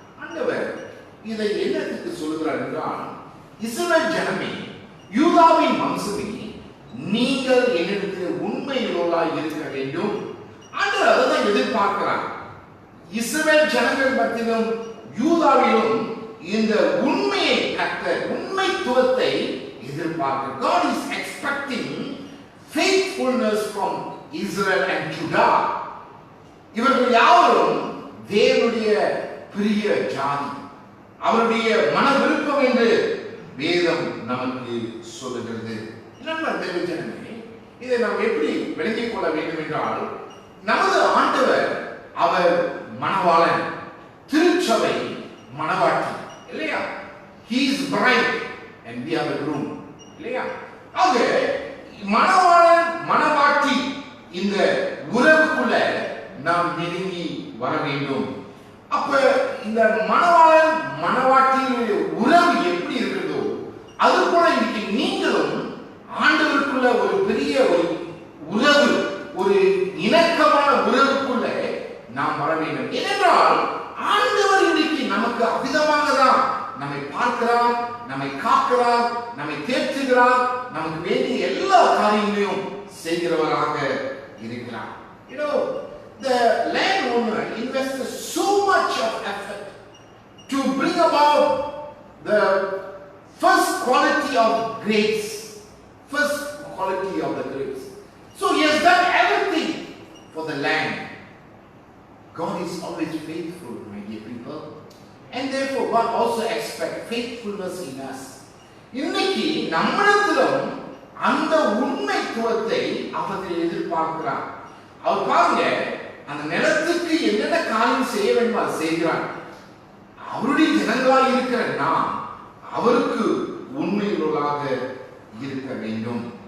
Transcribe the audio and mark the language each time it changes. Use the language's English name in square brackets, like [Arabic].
[Tamil] ஆண்டவர் இதை என்னத்துக்கு சொல்லுகிறார் என்றால், இஸ்ரவேல் ஜனமே, யூதாவின் வம்சமே, நீங்கள் என்னிடத்தில் உண்மையுள்ளவர்களாய் இருக்க வேண்டும். ஆண்டவர் அதைதான் எதிர்பார்க்கிறார். இஸ்ரவேல் ஜனங்கள் மத்தியிலும் யூதாவிலும் இந்த உண்மையை கற்ற உண்மைத்துவத்தை எதிர்பார்க்கிறார். [English] God is expecting faithfulness from Israel and Judah. [Tamil] இவர்கள் யாவரும் தேவனுடைய பிரிய ஜாதி, அவருடைய மன விருப்பம் என்று வேதம் நமக்கு சொல்லுகிறது. தேவஜனமே, இதை நாம் எப்படி விளங்கிக் கொள்ள வேண்டும் என்றால், நமது ஆண்டவர் அவர் மணவாளன், திருச்சபை மணவாட்டி இல்லையா? [English] He is bride and we are the groom [Tamil] இல்லையா? ஆக மணவாளன் மணவாட்டி இந்த உறவுக்குள்ள நாம் நெருங்கி வர வேண்டும். அப்ப இந்த மணவாளன் மணவாட்டியினுடைய உறவு எப்படி இருக்கிறதோ அது போல இன்னைக்கு நீங்களும் ஆண்டவருக்குள்ள ஒரு பெரிய ஒரு உறவு, ஒரு இணக்கமான உறவுக்குள்ள நாம் வர வேண்டும். ஏனென்றால் ஆண்டவர் இன்னைக்கு நமக்கு அவிதமாக தான் நம்மை பார்க்கிறார், நம்மை காக்கிறார், நம்மை தேற்றுகிறார், நமக்கு வேண்டிய எல்லா காரியங்களையும் செய்கிறவராக இருக்கிறார். [English] You know, the landowner invested so much of effort to bring about the first quality of grapes, first quality of the grapes. So he has done everything for the land. God is always faithful, my dear people, and therefore God also expects faithfulness in us. [Tamil] இன்னைக்கு நம்மிடத்திலும் அந்த உண்மைத்துவத்தை அவர் எதிர்பார்க்கிறார். அவர் பாருங்க, அந்த நிலத்துக்கு என்னென்ன காரியம் செய்ய வேண்டும் அதை செய்கிறார். அவருடைய ஜனங்களாக இருக்கிற நாம் அவருக்கு உண்மையுள்ளவர்களாக இருக்க வேண்டும்.